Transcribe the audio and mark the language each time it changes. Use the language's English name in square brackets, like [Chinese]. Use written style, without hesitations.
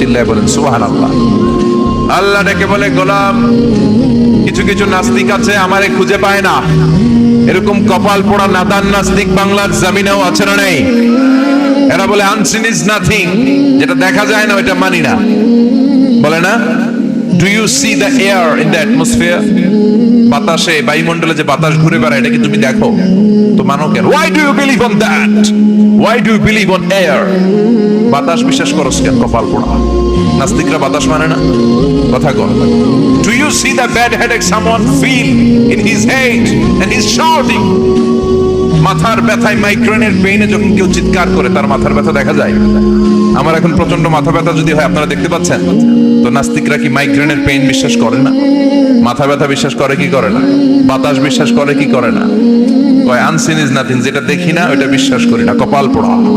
[Bangla] চিল্লায় বলেন সুবহানাল্লাহ। আল্লাহ ডেকে বলে, গোলাম, কিছু কিছু নাস্তিক আছে আমারে খুঁজে পায় না। এরকম কপাল পোড়া নাদান নাস্তিক বাংলার জমিনেও আছে না নেই? এরা বলে [English] unseen is nothing, [Bangla] যেটা দেখা যায় না ওটা মানি না, বলে না? [English] Do you see the air in the atmosphere? [Bangla] বাতাসে, বায়ুমণ্ডলে যে বাতাস ঘুরে বেড়ায়, এটা কি তুমি দেখো? তো মানো কেন? [English] Why do you believe on that? Why do you believe on air? [Bangla] বাতাস বিশ্বাস করো কেন? কপাল পোড়া নাস্তিকরা বাতাস মানে না। কথা কর। [English] Do you see the bad headache someone feel in his head and he's shouting? [Bangla] মাথার ব্যথায়, মাইগ্রেনের পেইনে যখন কেউ চিৎকার করে, তার মাথার ব্যথা দেখা যায়। আমার এখন প্রচন্ড মাথা ব্যথা যদি হয়, আপনারা দেখতে পাচ্ছেন তো, নাস্তিকরা কি মাইগ্রেনের পেইন বিশ্বাস করে না? মাথা ব্যথা বিশ্বাস করে কি করে না? বাতাস বিশ্বাস করে কি করে না? কয় [English] unseen is nothing, [Bangla] যেটা দেখি না ওটা বিশ্বাস করি না। কপাল পোড়া।